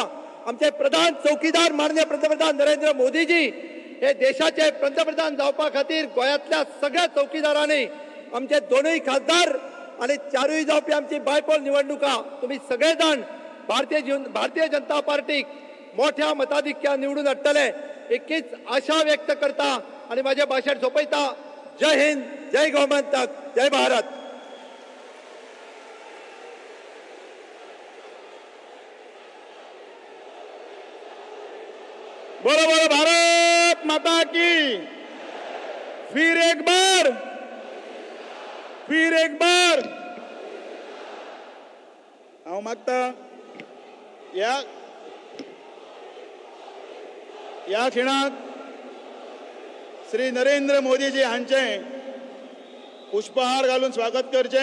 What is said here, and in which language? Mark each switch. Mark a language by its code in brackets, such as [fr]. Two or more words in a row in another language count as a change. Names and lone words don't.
[kok] आमचे प्रधान चौकीदार माननीय पंतप्रधान नरेंद्र मोदीजी हे देशाचे पंतप्रधान जावपा खातीर गोंयांतल्या सगळ्या चौकीदारांनी आमचे 2 खासदार आणि 4 जावपी आमची बायपोल निवडणुका तुम्ही सगळे जाण भारतीय जनता पार्टीक मोठ्या मताधिक्यान निवडून हाडटले हीच आशा व्यक्त करता आणि माझे भाषण सोपयता। [hi] जय हिंद, जय गोमंतक, जय भारत। बोलो बोलो भारत माता की। फिर एक बार [kok] हांव मागता या खिणाक श्री नरेंद्र मोदीजी हांचे पुष्पहार घालून स्वागत करचे।